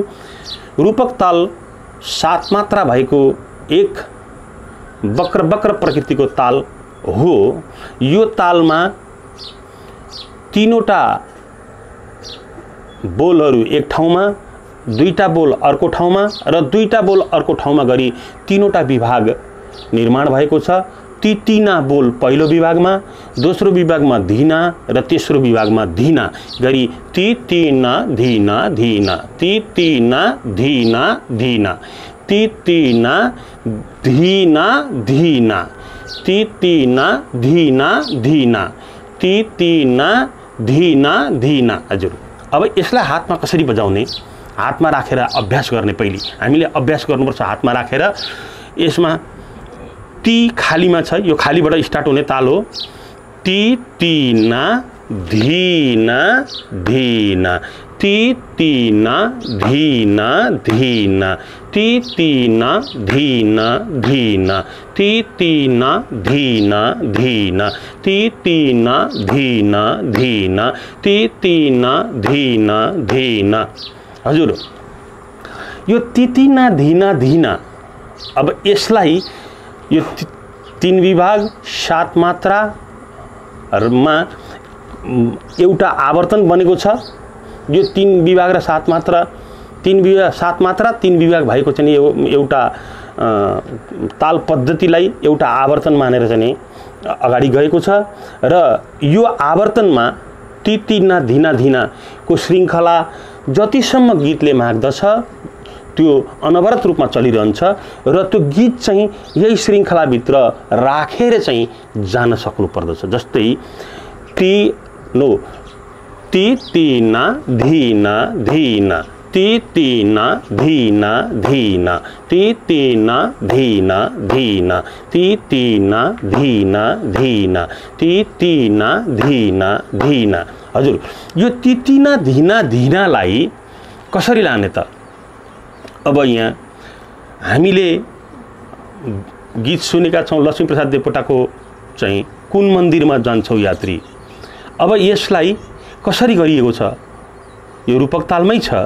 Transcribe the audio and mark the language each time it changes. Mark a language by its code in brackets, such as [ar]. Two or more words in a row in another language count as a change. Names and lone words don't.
[ne] रूपक ताल 7 मात्रा भएको एक वक्र प्रकृतिको ताल हो। यो तालमा तीनवटा बोलहरू एक ठाउँमा, दुईटा बोल अर्को ठाउँमा र दुईटा बोल अर्को ठाउँमा गरी तीनवटा विभाग निर्माण भएको छ। ती तीना बोल पहिलो विभागमा, दोस्रो विभागमा धीना र तेस्रो विभागमा धीना गरी ती तीना धीना धीना, ती तीना धीना धीना, ती तीना धीना धीना, ती तीना धीना धीना, ती तीना धीना धीना। हजुर, अब यसलाई हातमा कसरी बजाउने, हातमा राखेर अभ्यास गर्ने। पहिले हामीले अभ्यास गर्नुपर्छ हातमा राखेर। यसमा ती खालीमा छ, यो खालीबाट स्टार्ट हुने ताल हो। ती तीना धीना धीना, ती तीना धीना धीना, ती तीना धीना धीना, ती तीना धीना धीना, ती तीना धीना धीना, ती तीना धीना धीना। हजुर, यो ती तीना धीना धीना, अब यसलाई यो 3 विभाग 7 मात्रामा एउटा आवर्तन बनेको छ। यो 3 विभाग र 7 मात्रा, 3 विभाग 7 मात्रा 3 विभाग भएको चाहिँ एउटा ताल पद्धतिलाई एउटा आवर्तन मानेर चाहिँ अगाडि गएको छ। र यो आवर्तनमा ती तीना धीना धीना को श्रृङ्खला जतिसम्म गीतले माग्दछ त्यो अनवरत रूपमा चलिरहन्छ र त्यो गीत चाहिँ यही श्रृङ्खलाभित्र राखेर चाहिँ जान सक्नु पर्दछ। जस्तै ती तीना धीना धीना, ती तीना धीना धीना, ती तीना धीना धीना, ती तीना धीना धीना, ती तीना धीना धीना। हजुर, यो ती तीना धीना धीनालाई कसरी लाने त? अब यहाँ हामीले गीत सुनेका छौँ लक्ष्मीप्रसाद देवकोटाको चाहिँ कुन मन्दिरमा जान्छौ यात्री। अब यसलाई कसरी गरिएको छ? यो रूपक तालमै छ।